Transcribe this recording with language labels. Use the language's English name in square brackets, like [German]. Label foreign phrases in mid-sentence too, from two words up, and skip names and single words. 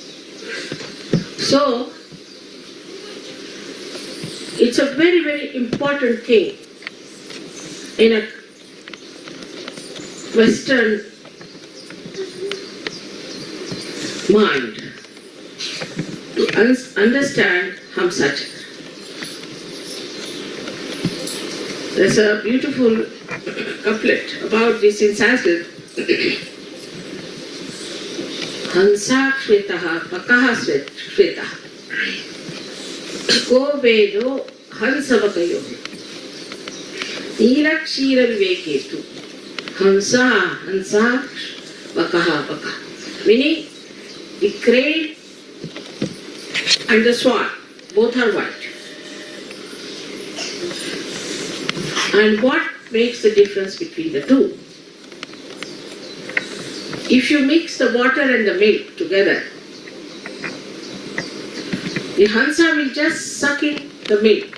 [English] So, it's a very, very important thing in a Western mind to understand Hamsa Chakra. There's a beautiful couplet about this in Sanskrit. [Sanskrit] हंसः श्वेतः बकः श्वेतः को भेदो हंस बकयोः नीरक्षीर विवेके तु हंसः बकः बकः. [English] Meaning the crane and the swan, both are white. And what makes the difference between the two? If you mix the water and the milk together, the Hansa will just suck in the milk.